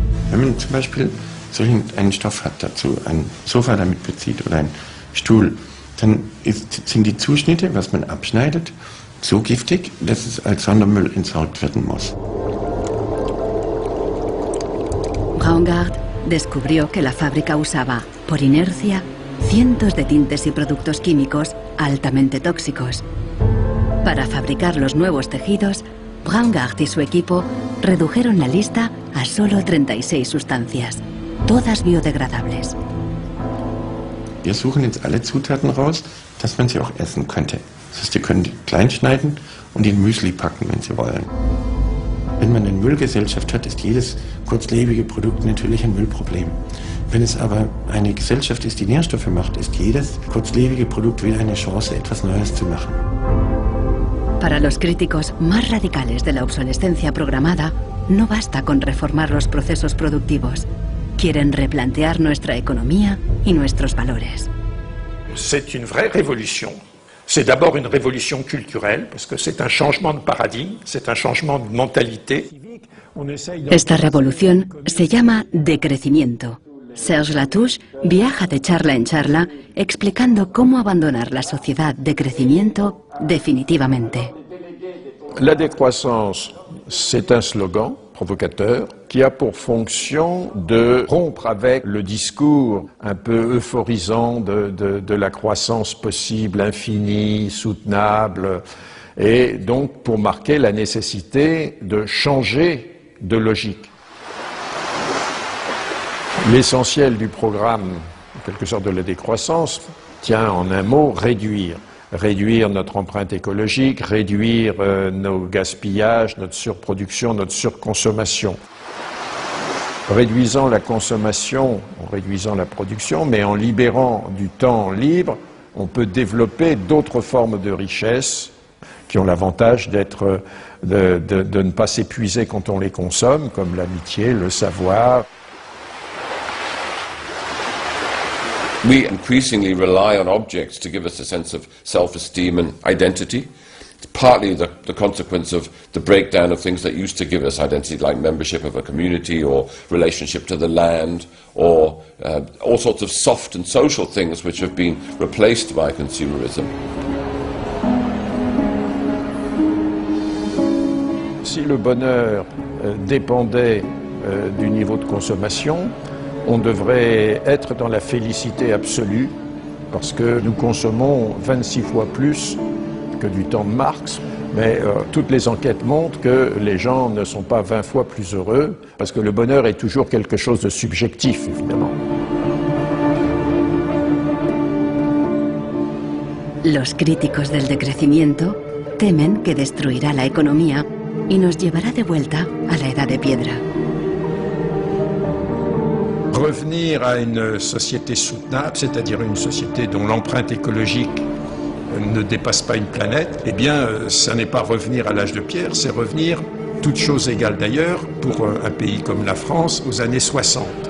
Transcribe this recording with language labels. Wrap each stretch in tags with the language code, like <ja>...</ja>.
<de>Wenn man zum Beispiel einen Stoff hat, dazu ein Sofa damit bezieht oder einen Stuhl, dann sind die Zuschnitte, was man abschneidet, so giftig, dass es als Sondermüll entsorgt werden muss.</de> <es>Braungart descubrió que la fábrica usaba, por inercia, cientos de tintes y productos químicos altamente tóxicos. Para fabricar los nuevos tejidos, Braungart y su equipo redujeron la lista a solo 36 sustancias, todas biodegradables.</es> <de>Wir suchen jetzt alle Zutaten raus, dass man sie auch essen könnte. Das heißt, Sie können die klein schneiden und in Müsli packen, wenn Sie wollen. Wenn man eine Müllgesellschaft hat, ist jedes kurzlebige Produkt natürlich ein Müllproblem. Wenn es aber eine Gesellschaft ist, die Nährstoffe macht, ist jedes kurzlebige Produkt wieder eine Chance, etwas Neues zu machen.</de> <es>Para los críticos más radicales de la obsolescencia programada, no basta con reformar los procesos productivos. Quieren replantear nuestra economía y nuestros valores.</es> <fr>C'est une vraie révolution. C'est d'abord une révolution culturelle, parce que c'est un changement de paradigme, c'est un changement de mentalité.</fr> <es>Esta revolución se llama decrecimiento. Serge Latouche viaja de charla en charla explicando cómo abandonar la sociedad de crecimiento definitivamente.</es> <fr>La décroissance, c'est un slogan provocateur qui a pour fonction de rompre avec le discours un peu euphorisant de la croissance possible, infinie, soutenable, et donc pour marquer la nécessité de changer de logique. L'essentiel du programme, en quelque sorte de la décroissance, tient en un mot réduire. Réduire notre empreinte écologique, réduire nos gaspillages, notre surproduction, notre surconsommation. Réduisant la consommation, en réduisant la production, mais en libérant du temps libre, on peut développer d'autres formes de richesse qui ont l'avantage d'être, de ne pas s'épuiser quand on les consomme, comme l'amitié, le savoir.</fr> <en>We increasingly rely on objects to give us a sense of self-esteem and identity. It's partly the consequence of the breakdown of things that used to give us identity, like membership of a community or relationship to the land, or all sorts of soft and social things which have been replaced by consumerism.</en> <fr>Si le bonheur dépendait du niveau de consommation, on devrait être dans la félicité absolue, parce que nous consommons 26 fois plus que du temps de Marx, mais toutes les enquêtes montrent que les gens ne sont pas 20 fois plus heureux, parce que le bonheur est toujours quelque chose de subjectif, évidemment.</fr> <es>Los críticos del decrecimiento temen que destruirá la economía y nos llevará de vuelta a la edad de piedra.</es> <fr>Revenir à une société soutenable, c'est-à-dire une société dont l'empreinte écologique ne dépasse pas une planète, eh bien, ça n'est pas revenir à l'âge de pierre, c'est revenir, toutes choses égales d'ailleurs, pour un pays comme la France, aux années 60.</fr>